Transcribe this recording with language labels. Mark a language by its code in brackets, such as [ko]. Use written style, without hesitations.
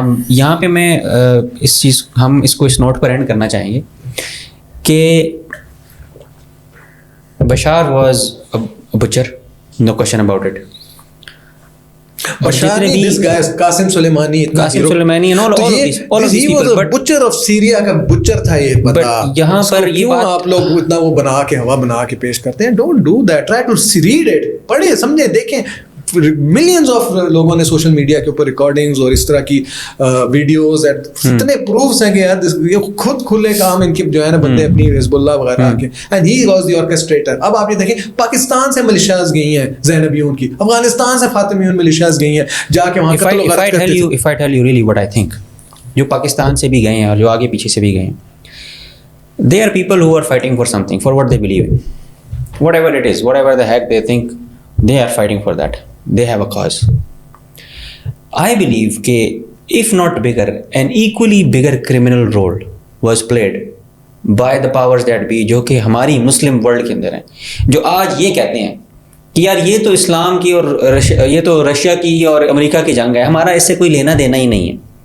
[ur] یہاں پہ میں اس چیز, ہم اس کو اس نوٹ پر اینڈ کرنا چاہیں گے کہ Bashar [en] Was a butcher, no question about it. Bashar [ur] نہیں, [en] this guy Qasem Soleimani and all of these people, but butcher of Syria [ur] کا [en] butcher [ur] تھا یہ بندہ. یہاں پر یہ بات آپ لوگ اتنا وہ بنا کے ہوا بنا کے پیش کرتے ہیں. [en] Don't do that. Try to read it. [ur] پڑھیں, سمجھیں, دیکھیں. ملینز آف لوگوں نے سوشل میڈیا کے اوپر ریکارڈنگز اور اس طرح کی ویڈیوز, اتنے پروفس ہیں کہ یار یہ خود کھلے کام ان کی جو ہے نا بندے اپنی حزب اللہ وغیرہ کے, [en] And he was the orchestrator. [ur] اب آپ یہ دیکھیں پاکستان سے ملیشیاز گئی ہیں زینبیون کی, افغانستان سے فاطمیون ملیشیاز گئی ہیں جا کے وہاں قتل و غارت کرتے تھے. [en] If I tell you really what I think, [ur] جو پاکستان سے بھی گئے ہیں [en] اور جو آگے پیچھے سے بھی گئے ہیں, they are people who are fighting for something, for what they believe in, whatever it is, whatever the heck they think, they are fighting for that. They have a cause. I believe [ur] کہ [en] if not bigger, an equally bigger criminal role was played by the powers that be, [ur] جو کہ ہماری Muslim world کے اندر ہیں, جو آج یہ کہتے ہیں کہ یار یہ تو اسلام کی اور یہ تو رشیا کی اور امریکہ کی جنگ ہے, ہمارا اس سے کوئی لینا دینا ہی نہیں ہے.